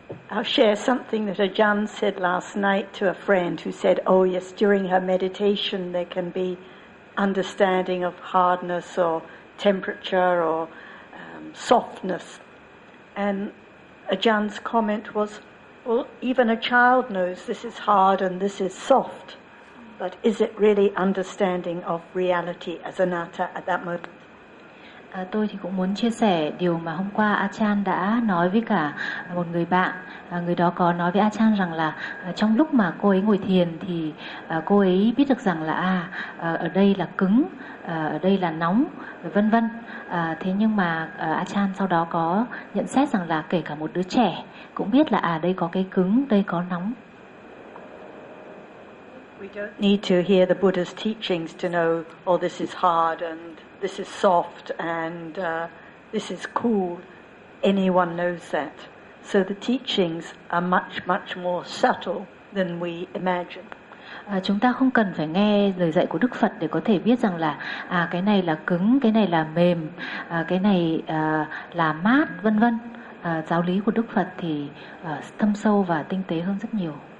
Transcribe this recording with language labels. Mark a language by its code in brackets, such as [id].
[en] I'll share something that Ajahn said last night to a friend who said, oh yes, during her meditation there can be understanding of hardness or temperature or softness. And Ajahn's comment was, well, even a child knows this is hard and this is soft, but is it really understanding of reality as anatta at that moment? [vi] Tôi thì cũng muốn chia sẻ điều mà hôm qua Achan đã nói với cả một người bạn. Người đó có nói với Achan rằng là trong lúc mà cô ấy ngồi thiền thì cô ấy biết được rằng là ở đây là cứng, ở đây là nóng, vân vân. Thế nhưng mà Achan sau đó có nhận xét rằng là kể cả một đứa trẻ cũng biết là đây có cái cứng, đây có nóng. [en] We don't need to hear the Buddha's teachings to know, oh, this is hard and this is soft and this is cool. Anyone knows that. So the teachings are much, much more subtle than we imagine. [vi] Chúng ta không cần phải nghe lời dạy của Đức Phật để có thể biết rằng là cái này là cứng, cái này là mềm, cái này là mát, vân vân. Giáo lý của Đức Phật thì thâm sâu và tinh tế hơn rất nhiều.